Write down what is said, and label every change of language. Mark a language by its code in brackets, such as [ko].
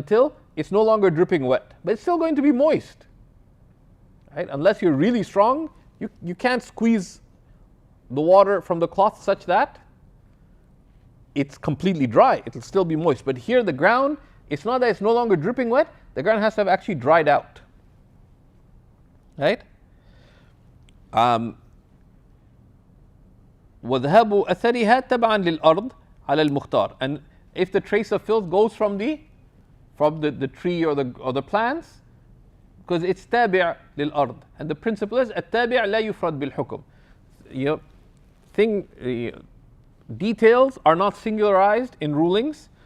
[en] Until it's no longer dripping wet, but it's still going to be moist. Right? Unless you're really strong, you can't squeeze the water from the cloth such that it's completely dry. It'll still be moist. But here the ground, it's not that it's no longer dripping wet, the ground has to have actually dried out. Right? [ar] وذهاب أثرها تبعا للأرض على المختار. [en] And if the trace of filth goes from the tree or the plants, because it's [ar] تابع للأرض, [en] and the principle is [ar] التابع لا يفرد بالحكم. [en] Details are not singularized in rulings.